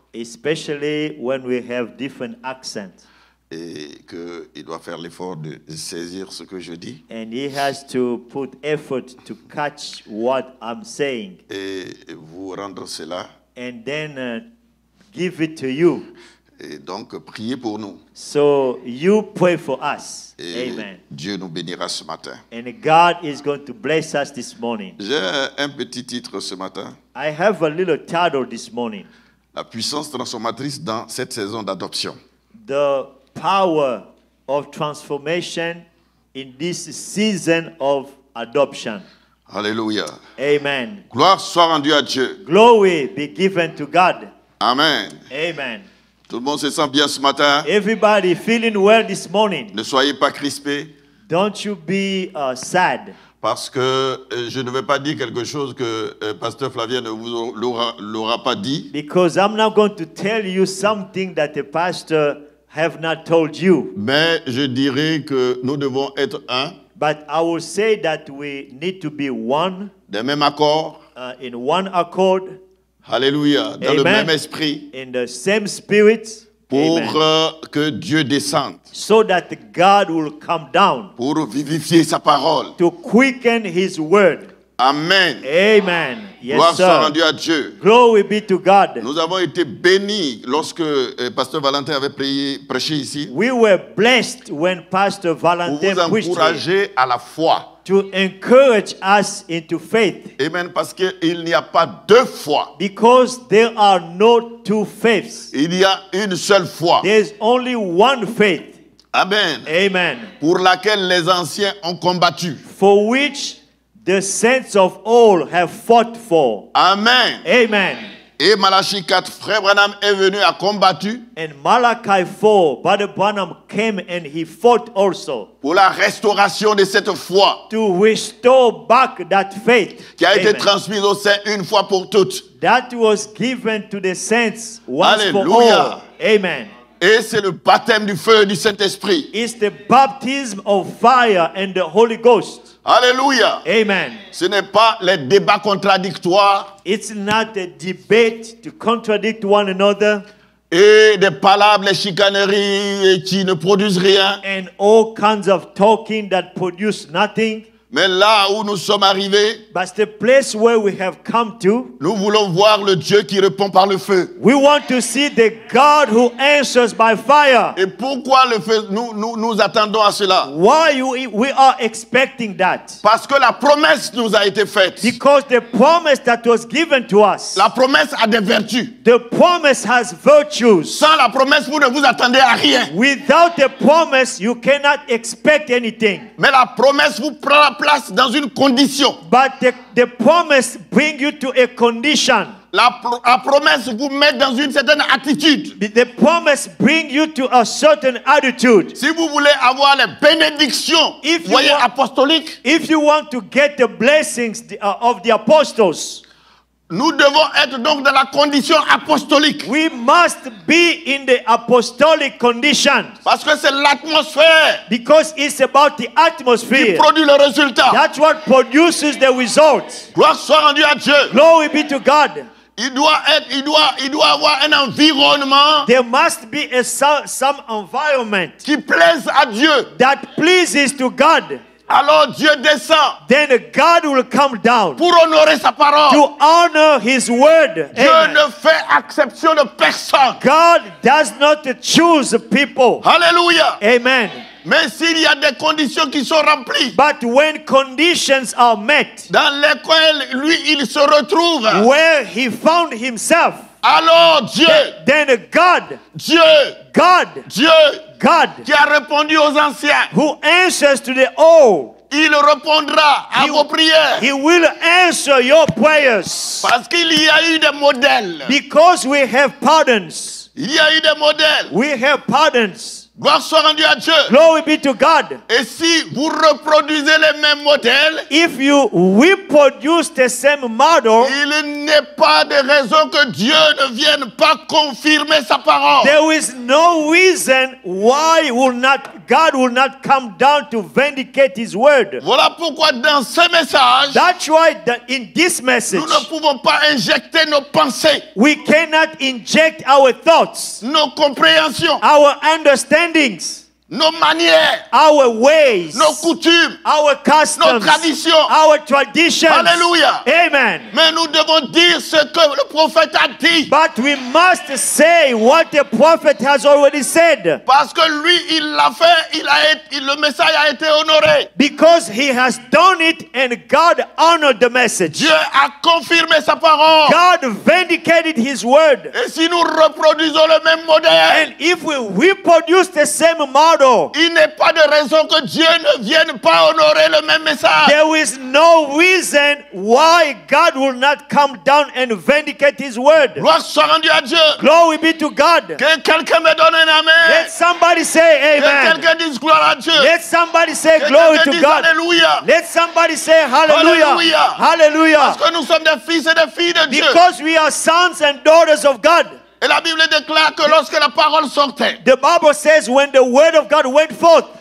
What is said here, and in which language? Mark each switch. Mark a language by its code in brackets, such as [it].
[en] especially when we have different accents. [fr] et qu'il doit faire l'effort de saisir ce que je dis [en] And he has to put effort to catch what I'm saying [fr] et vous rendre cela. [en] and then give it to you. [fr] Et donc, priez pour nous. [en] So you pray for us. [fr] Et Amen. Dieu nous bénira ce matin. [en] And God is going to bless us this morning. [fr] J'ai un petit titre ce matin. [en] I have a little title this morning. [fr] La puissance transformatrice dans cette saison d'adoption. [en] The power of transformation in this season of adoption. Alléluia. Amen. [fr] Gloire soit rendue à Dieu. [en] Glory be given to God. Amen. Amen. [fr] Tout le monde se sent bien ce matin. [en] Everybody feeling well this morning. [fr] Ne soyez pas crispés. [en] Don't you be sad. [fr] Parce que je ne vais pas dire quelque chose que Pasteur Flavien ne vous l'aura pas dit. [en] Because I'm not going to tell you something that the pastor have not told you. [fr] Mais je dirais que nous devons être un, [en] But I will say that we need to be one, [fr] des mêmes accords. [en] in one accord, [fr] Alléluia. Dans le Amen. même esprit. [en] in the same spirit, [fr] Pour Amen. que Dieu descende. [en] So that God will come down [fr] Pour vivifier sa parole. [en] to quicken his word. Amen. Amen. Yes, [fr] Gloire soit [en] sir. [fr] rendue à Dieu. [en] Glory be to God. [fr] Nous avons été bénis lorsque Pasteur Valentin avait prêché ici. [en] We were blessed when Pastor [fr] Pour [en] Valentin [fr] vous [en] preached here, [fr] encourager à la foi. [en] to encourage us into faith, Amen. [fr] Parce qu'il n'y a pas deux foi. [en] because there are no two faiths. [fr] Il y a une seule foi. [en] There's only one faith. Amen. Amen. [fr] Pour laquelle les anciens ont combattu. [en] For which the saints of all have fought for. Amen. Amen. [fr] Et Malachie 4, Frère Branham est venu, a combattu [en] And Malachi 4, Brother Branham came and he fought also [fr] pour la restauration de cette foi [en] to restore back that faith [fr] qui a été Amen. transmise aux saints une fois pour toutes. [en] that was given to the saints once for Alléluia. all. Amen. [fr] Et c'est le baptême du feu et du Saint-Esprit. [en] It's the baptism of fire and the Holy Ghost. Alléluia. Amen. [fr] Ce n'est pas les débats contradictoires [en] It's not a debate to contradict one another [fr] et des palabres, les chicaneries qui ne produisent rien. [en] and all kinds of talking that produce nothing. [fr] Mais là où nous sommes arrivés, [en] But the place where we have come to, [fr] nous voulons voir le Dieu qui répond par le feu. [en] we want to see the God who answers by fire. [fr] Et pourquoi le feu, nous attendons à cela? [en] We are expecting that? [fr] Parce que la promesse nous a été faite. [en] Because the promise that was given to us, [fr] La promesse a des vertus. [en] the promise has virtues. [fr] Sans la promesse, vous ne vous attendez à rien. [en] Without the promise, you cannot expect anything. [fr] Mais la promesse vous prend la place dans une condition. [en] But the promise brings you to a condition. [fr] La promesse vous met dans une certaine attitude. [en] The promise brings you to a certain attitude. [fr] Si vous voulez avoir les bénédictions, [en] If you [fr] voyez, [en] want- [fr] apostoliques, [en] If you want to get the blessings of the apostles, [fr] nous devons être donc dans la condition apostolique. [en] we must be in the apostolic condition. [fr] Parce que c'est l'atmosphère [en] Because it's about the [fr] qui [en] atmosphere. [fr] produit le résultat. [en] That's what produces the results. [fr] Gloire soit rendue à Dieu. [en] Glory be to God. [fr] Il doit avoir un environnement [en] There must be some environment [fr] qui plaise à Dieu. [en] that pleases to God. [fr] Alors Dieu descend [en] Then God will come down [fr] pour honorer sa parole. [en] to honor His word. [fr] Dieu Amen. ne fait exception de personne. [en] God does not choose people. Alléluia. Amen. [fr] Mais s'il y a des conditions qui sont remplies, [en] But when conditions are met, [fr] dans lesquelles lui il se retrouve, [en] where he found himself, [fr] alors Dieu, [en] then God [fr] Dieu [en] God, [fr] qui a répondu aux anciens, [en] who answers to the old, [fr] il répondra à vos prières. [en] He will answer your prayers. [fr] Parce qu'il y a eu des modèles. [en] Because we have pardons. [fr] Il y a eu des modèles. [en] We have pardons. [fr] Gloire soit rendue à Dieu. [en] Glory be to God. [fr] Et si vous reproduisez les mêmes modèles, [en] If you reproduce the same model, [fr] il n'est pas de raison que Dieu ne vienne pas confirmer sa parole. [en] there is no reason why God will not come down to vindicate His word. [fr] Voilà pourquoi dans ce message, [en] That's why in this message, [fr] nous ne pouvons pas injecter nos pensées, [en] we cannot inject our thoughts, [fr] nos compréhensions, [en] our understandings, [fr] nos manières, [en] our ways, [fr] nos coutumes, [en] our customs, [fr] nos traditions. [en] our traditions. Alléluia. Amen. [fr] Mais nous devons dire ce que le prophète a dit. [en] But we must say what the prophet has already said. [fr] Parce que lui, il l'a fait, le message a été honoré. [en] Because he has done it and God honored the message. [fr] Dieu a confirmé sa parole. [en] God vindicated His word. [fr] Et si nous reproduisons le même modèle, [en] And if we reproduce the same model, [fr] il n'est pas de raison que Dieu ne vienne pas honorer le même message. [en] there is no reason why God will not come down and vindicate His word. [fr] Gloire soit rendue à Dieu. [en] Glory be to God. [fr] Que quelqu'un me donne un amen. [en] Let somebody say [fr] Que [en] amen. [fr] quelqu'un dise gloire à Dieu. [en] Let somebody say [fr] Que [en] glory [fr] quelqu'un [en] to [fr] dise [en] God. [fr] alléluia. [en] Let somebody say hallelujah. Hallelujah. Hallelujah. [fr] Parce que nous sommes des fils et des filles de Dieu. [en] Because we are sons and daughters of God. [fr] Et la Bible déclare que lorsque la parole sortait, [en] The Bible says when the word of God went forth